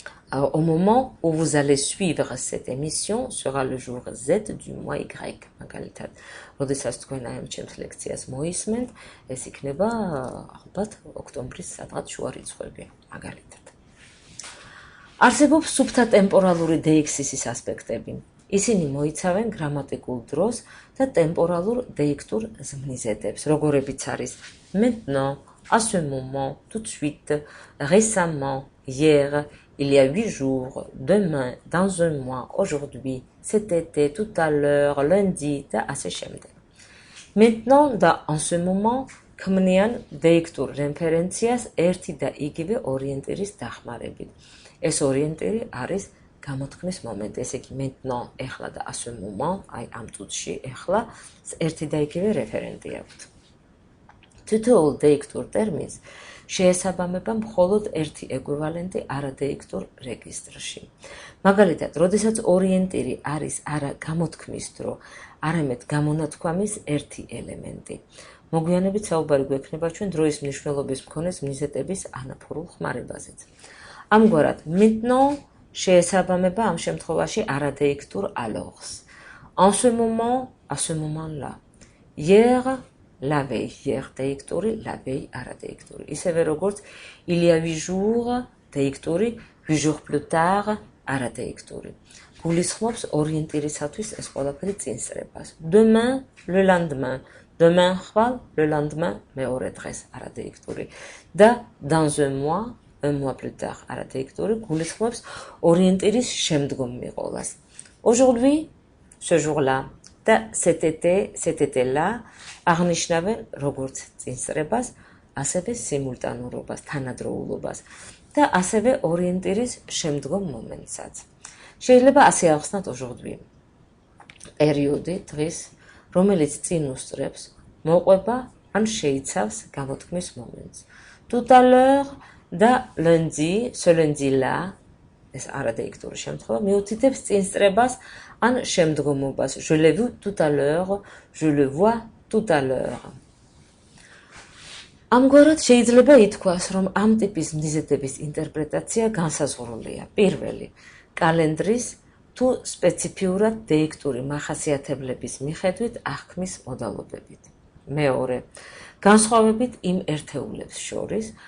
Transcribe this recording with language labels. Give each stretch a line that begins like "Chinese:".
French: Au moment où vous allez suivre cette émission sera le jour Z du mois Y,
Georgian: მაგალითად, როდესაც თქვენ ამ ჩემს ლექციას მოისმენთ, ეს იქნება ალბათ ოქტომბრის სადღაც შუა რიცხვები, მაგალითად. არსებობს სუფთა ტემპორალური დეიქსისის ასპექტები. ისინი მოიცავენ გრამატიკულ დროს და ტემპორალურ დეიქტურ ზმნიზედებს, როგორებიც არის maintenant, à ce moment, tout de suite, récemment, hier, il y a 8 jours, demain, dans un mois, aujourd'hui, cet été, tout à l'heure, lundi და ასე შემდეგ. Maintenant და en ce moment ქმნიან დეიქტურ რეფერენციას ერთი და იგივე ორიენტირის დახმარებით. ეს ორიენტირი არის გამოთქმის მომენტი, ესე იგი maintenant, ეხლა და à ce moment, აი ამ წუთში ეხლა ერთი და იგივე რეფერენტი აქვთ. თითოეულ დეიქტურ ტერმინს შეესაბამება მხოლოდ ერთი ეკვივალენტი არადეიქტურ რეგისტრში. მაგალითად, როდესაც ორიენტირი არის არა გამოთქმის დრო, არამედ გამონათქვამის ერთი ელემენტი. მოგვიანებით საუბარი გვექნება ჩვენ დროის მნიშვნელობის მქონე ზმნიზეტების ანაფორულ ხმარებაზეც. ამგვარად, maintenant შეესაბამება ამ შემთხვევაში არადეიქტურ alors.
French: En ce moment, à ce moment-là. Hier, la veille, hier დეიქტური, la veille არადეიქტური. ისევე როგორც il y a 8 jours, დეიქტური, 8 jours plus tard, არადეიქტური.
Georgian: გულისხმობს ორიენტირისათვის ეს ყველაფერი წინსრებას.
French: Demain, le lendemain. Demain ხვალ, le lendemain მეორე დღეს არადეიქტური.
Georgian: და dans un mois, un mois plus tard არადეიქტური გულისხმობს ორიენტირის შემდგომ მიყოლას. Aujourd'hui, ce jour-là და cet été-là აღნიშნავენ როგორც წინსრებას, ასევე სიმულტანურობას, თანადროულობას და ასევე ორიენტირის შემდგომ მომენტსაც. შეიძლება ასე ახსნათ aujourd'hui. პერიოდი დღის, რომელიც წინ უსწრებს, მოყვება ან შეიცავს გამოთქმის მომენტს. Tout à l'heure და lundi, ce lundi-là, ეს არადეიქტური შემთხვევა, მიუთითებს წინსწრებას ან შემდგომობას.
French: Je l'ai vu tout à l'heure, je le vois tout à l'heure.
Georgian: ამგვარად შეიძლება ითქვას, რომ ამ ტიპის მიზეზების ინტერპრეტაცია განსაზღვრულია. პირველი, კალენდრის თუ სპეციფიურად დეიქტური მახასიათებლების მიხედვით აღქმის მოდალობებით. მეორე, განსხვავებით იმ ერთეულებს შორის,